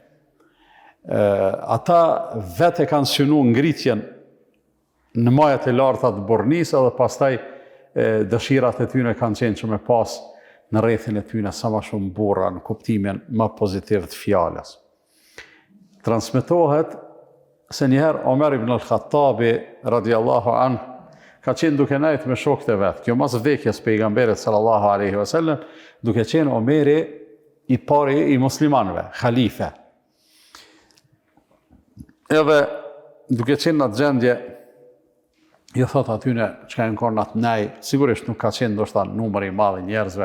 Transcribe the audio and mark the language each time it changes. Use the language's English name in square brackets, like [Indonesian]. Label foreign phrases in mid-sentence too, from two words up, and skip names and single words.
[Albanian] Ata vetë kanë synuar ngritjen në majat e larta të burrnisë edhe pastaj dëshirat e tyre kanë qenë që me pas në rrethin e tyre sa më shumë burra në kuptimin më pozitiv të fjalës. Transmetohet se njëherë Omer ibn al-Khattabi [Arabic] رضي الله عنه [Albanian] ka qenë duke nejt me shokët e vetë. Kjo mas vdekjes pejgamberit [Arabic] صلى الله عليه وسلم, [Albanian] duke qenë Omeri i pari i muslimanëve, khalife. Edhe duke qenë në atë gjendje, i thot atyne që ka në atë nej, sigurisht nuk ka qenë ndoshta numër i madh i njerëzve.